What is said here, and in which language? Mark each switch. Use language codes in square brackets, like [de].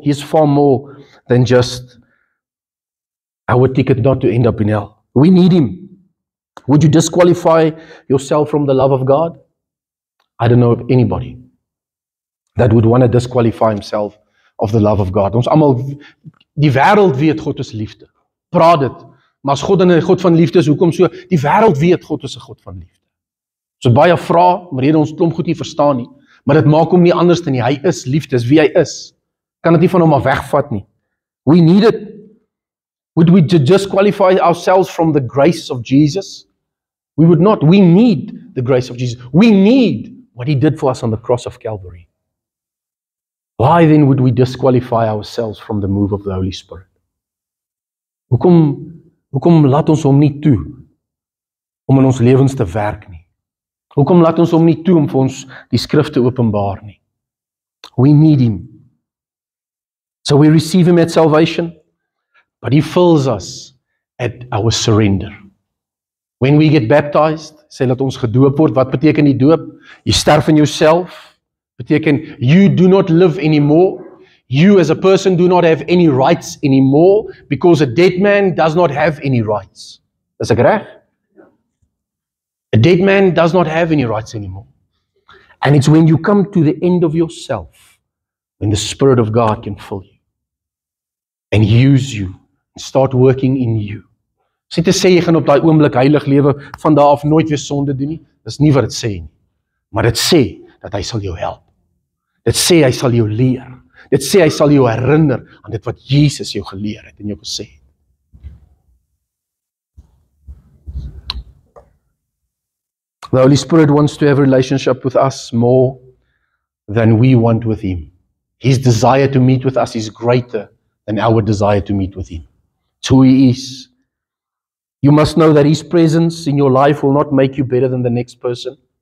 [en] He's far more than just our ticket not to end up in hell. We need Him. Would you disqualify yourself from the love of God? I don't know of anybody that would want to disqualify himself of the love of God. [af] Ons almal, die wêreld weet God is liefde. Praat dit. Maar as God 'n God van liefde is, hoekom so? Die wêreld weet God is 'n God van liefde. So baie vra, maar ons klomp goed nie verstaan nie. Maar dit maak hom nie anders dan nie. Hy is liefde, is wie hy is. Kan dit nie van hom af wegvat nie. [en] We need it. Would we disqualify ourselves from the grace of Jesus? We would not. We need the grace of Jesus. We need what He did for us on the cross of Calvary. Why then would we disqualify ourselves from the move of the Holy Spirit? [af] Hoekom laat ons hom nie toe om in ons lewens te werk nie? Hoekom laat ons hom nie toe om vir ons die skrifte openbaar nie? [en] We need Him. So we receive Him at salvation, but He fills us at our surrender. When we get baptized, [af] sê dat ons gedoop word, wat beteken die doop? Jy sterf in jouself. Beteken, [en] you do not live anymore. You as a person do not have any rights anymore, because a dead man does not have any rights. [af] Is ek reg? [en] A dead man does not have any rights anymore. And it's when you come to the end of yourself, when the Spirit of God can fill you and use you and start working in you. [af] Sê te sê, jy gaan op daai oomblik heilig lewe, van daar af nooit weer sonde doen nie. Dis nie wat dit sê nie. Maar dit sê dat hy sal jou help. Dit sê hy sal jou leer. Dit sê hy sal jou herinner aan dit wat Jesus jou geleer het en jou gesê het. [en] The Holy Spirit wants to have a relationship with us more than we want with Him. His desire to meet with us is greater than our desire to meet with Him. It's who He is. You must know that His presence in your life will not make you better than the next person.